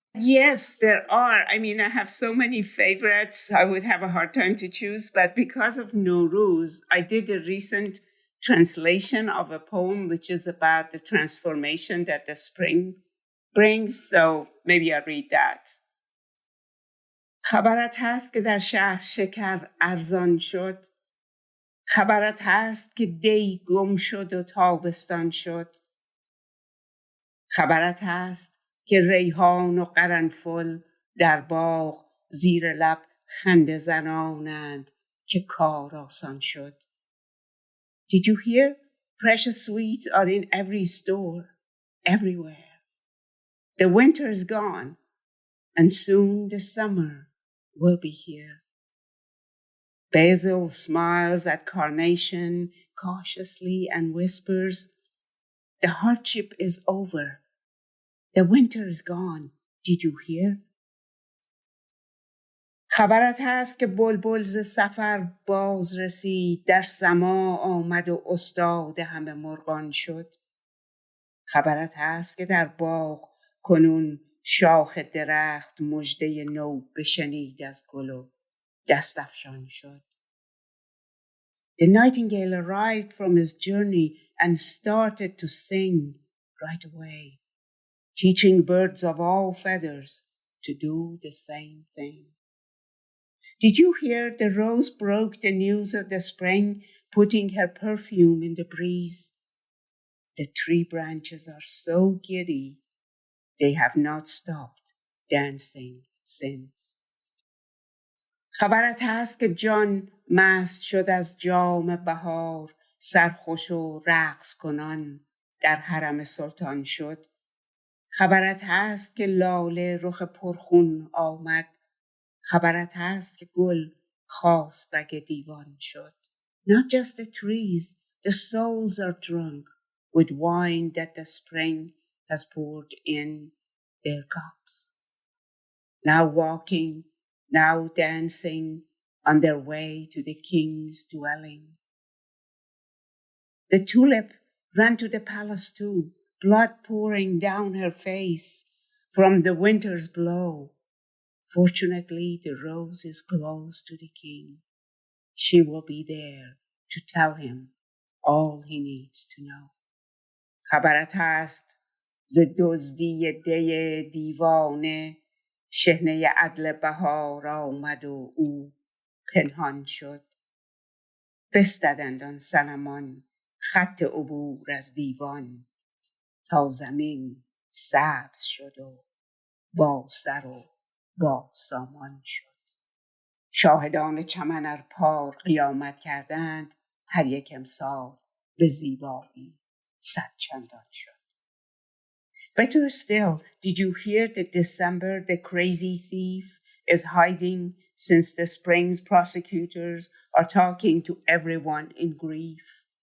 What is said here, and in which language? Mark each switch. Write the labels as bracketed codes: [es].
[en] Yes, there are. I have so many favorites. I would have a hard time to choose, but because of Nowruz, I did a recent translation of a poem which is about the transformation that the spring brings. So maybe I'll read that. [fa] خبرت هست که در شهر شکر ارزان شد. خبرت هست که دی گم شد و تابستان شد. خبرت هست که ریحان و قرنفل در باغ زیر لب خنده زنانند که کار آسان شد. [en] Did you hear? Precious sweets are in every store, everywhere. The winter is gone, and soon the summer will be here. Basil smiles at carnation cautiously and whispers, the hardship is over. The winter is gone. Did you hear? [fa] خبرت هست که بلبل ز سفر باز رسید، در سما آمد و استاد همه مرغان شد. خبرت هست که در باغ کنون شاخ درخت مژده نو بشنید از گل و دست افشان شد. [en] The nightingale arrived from his journey and started to sing right away, teaching birds of all feathers to do the same thing. Did you hear? The rose broke the news of the spring, putting her perfume in the breeze. The tree branches are so giddy, they have not stopped dancing since. [fa] خبرت هست که جان مست شد از جام بهار، سرخوش و رقص کنان در حرم سلطان شد. خبرت هست که لاله رخ پرخون آمد، خبرت هست که گل خواست بگ دیوان شد. [en] Not just the trees, the souls are drunk with wine that the spring has poured in their cups. Now walking, now dancing on their way to the king's dwelling. The tulip ran to the palace too, blood pouring down her face from the winter's blow. Fortunately, the rose is close to the king. She will be there to tell him all he needs to know. [fa] خبرت هست ز دزدی دی دیوانه، شحنه عدل بهار آمد و او پنهان شد. بستدند آن صنمان خط عبور از دیوان، تا زمین سبز شد و با سر و با سامان شد. شاهدان چمن ار پار قیامت کردند، هر یک امسال به زیبایی 100 چندان شد. [en] Better still, did you hear that December, the crazy thief, is hiding since the spring's prosecutors are talking to everyone in grief?